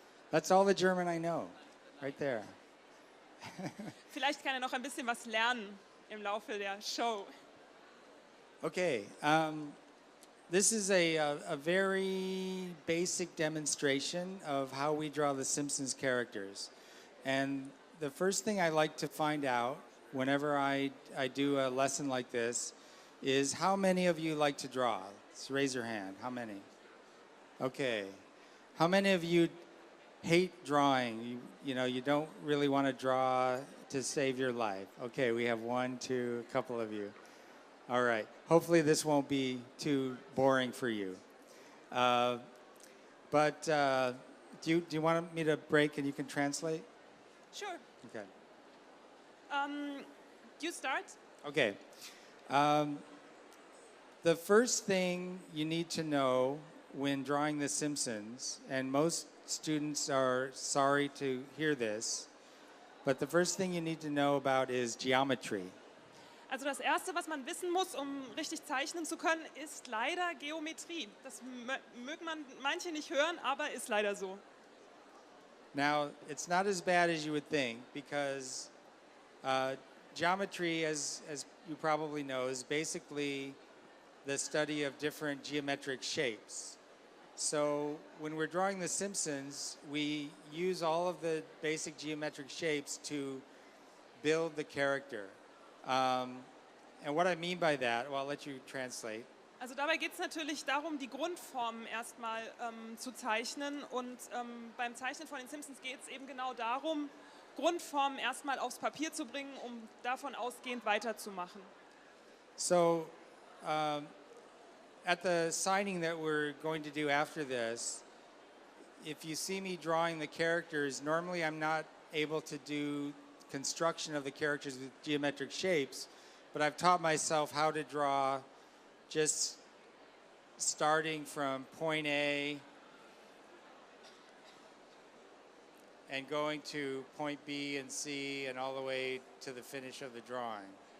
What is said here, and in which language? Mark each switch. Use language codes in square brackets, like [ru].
[en] That's all the German I know, right there. [de] Vielleicht kann er noch ein bisschen was lernen im Laufe der Show. [en] Okay, this is a very basic demonstration of how we draw the Simpsons characters. And the first thing I like to find out whenever I do a lesson like this is how many of you like to draw? Let's raise your hand. How many? Okay. How many of you hate drawing? You don't really want to draw to save your life. Okay, we have one, two, a couple of you. All right. Hopefully this won't be too boring for you. But do you want me to break and you can translate? Sure. Okay. You start. Okay. The first thing you need to know when drawing The Simpsons, and most students are sorry to hear this, but the first thing you need to know about is geometry. [de] Also das Erste, was man wissen muss, um richtig zeichnen zu können, ist leider Geometrie. Das mögen manche nicht hören, aber ist leider so. [en] Now, it's not as bad as you would think because geometry, as you probably know, is basically the study of different geometric shapes. So when we're drawing The Simpsons, we use all of the basic geometric shapes to build the character. And what I mean by that, well, I'll let you translate. [de] Also dabei geht es natürlich darum, die Grundformen erstmal zu zeichnen. Und beim Zeichnen von den Simpsons geht es eben genau darum, Grundformen erstmal aufs Papier zu bringen, um davon ausgehend weiterzumachen. [en] So at the signing that we're going to do after this, if you see me drawing the characters, normally I'm not able to do construction of the characters with geometric shapes, but I've taught myself how to draw just starting from point A and going to point B and C and all the way to the finish of the drawing.